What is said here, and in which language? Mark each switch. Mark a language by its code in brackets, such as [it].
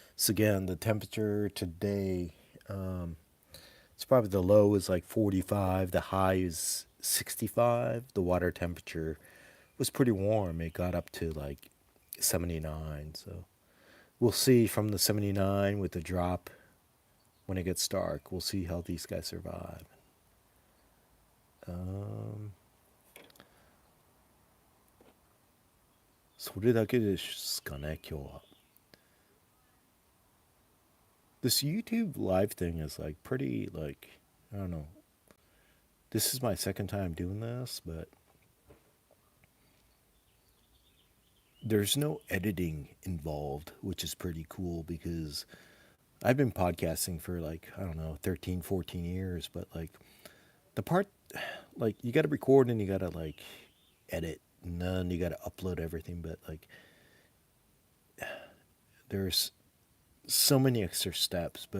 [en] So again, the temperature today, it's probably the low is like 45, the high is 65. The water temperature was pretty warm. It got up to like 79. So we'll see from the 79 with the drop when it gets dark. We'll see how these guys survive. [ja] Um, それだけですかね、今日は。 [en] This YouTube live thing is like pretty, like, I don't know. This is my second time doing this, but there's no editing involved, which is pretty cool because I've been podcasting for like, I don't know, 13, 14 years, but like the part, like you got to record and you got to like edit and then you got to upload everything, but like there's so many extra steps.